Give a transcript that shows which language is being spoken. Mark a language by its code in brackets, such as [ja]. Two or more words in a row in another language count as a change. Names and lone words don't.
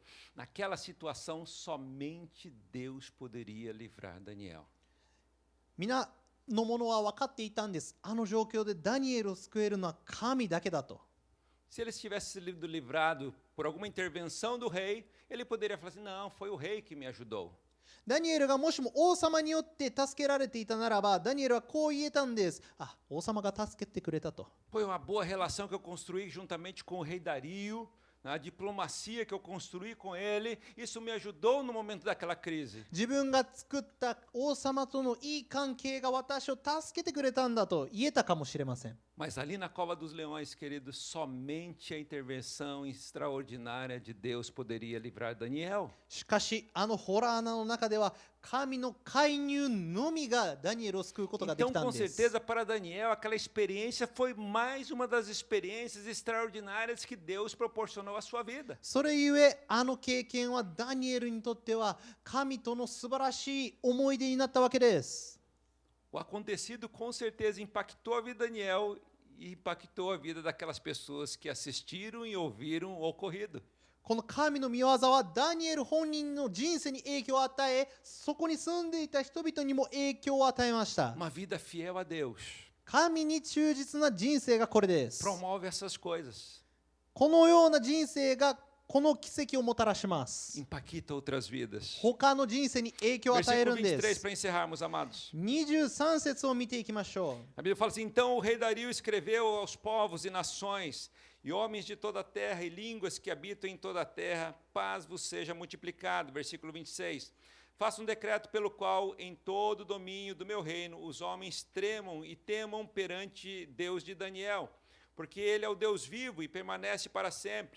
[pt] naquela situação, somente Deus poderia livrar Daniel. [ja] 皆の者は分かっていたんです。あの状況でダニエルを救えるのは神だけだと。 [pt] Se ele tivesse sido livrado por alguma intervenção do rei, ele poderia falar assim: não, foi o rei que me ajudou. [ja] ダニエルがもしも王様によって助けられていたならば、ダニエルはこう言えたんです。あ、王様が助けてくれたと。 [pt] Foi uma boa relação que eu construí juntamente com o rei Dario, a diplomacia que eu construí com ele, isso me ajudou no momento daquela crise. [ja] 自分が作った王様とのいい関係が私を助けてくれたんだと言えたかもしれません。 [pt] Mas ali na cova dos leões, queridos, somente a intervenção extraordinária de Deus poderia livrar Daniel. [ja] しかし、あのホラー穴の中では神の介入のみがダニエルを救うことがで [pt] Então, [ja] きたん [pt] com [ja] です。 [pt] certeza, para Daniel, aquela experiência foi mais uma das experiências extraordinárias que Deus proporcionou à sua vida. [ja] それゆえ、あの経験はダニエルにとっては神との素晴らしい思い出になったわけです。 [pt] O acontecido, com certeza, impactou a vida de Daniel e impactou a vida daquelas pessoas que assistiram e ouviram o ocorrido. [ja] この神の御業はダニエル本人の人生に影響を与え、そこに住んでいた人々にも影響を与えました。 [pt] Uma vida fiel a Deus [ja] 神に忠実な人生がこれです。 [pt] promove essas coisas, [ja] このような人生がこの奇跡をもたらします。 [pt] impacta outras vidas. [ja] 他の人生に影響を与え [pt] Versículo [ja] るんで [pt] 23, [ja] す。 [pt] para encerrarmos, amados. [ja] 23 節を見ていきましょ [pt] A Bíblia fala assim: então o rei Dario escreveu aos povos e nações, e homens de toda a terra e línguas que habitam em toda a terra, paz vos seja multiplicado. Versículo 26. Faça um decreto pelo qual, em todo o domínio do meu reino, os homens tremam e temam perante Deus de Daniel, porque ele é o Deus vivo e permanece para sempre.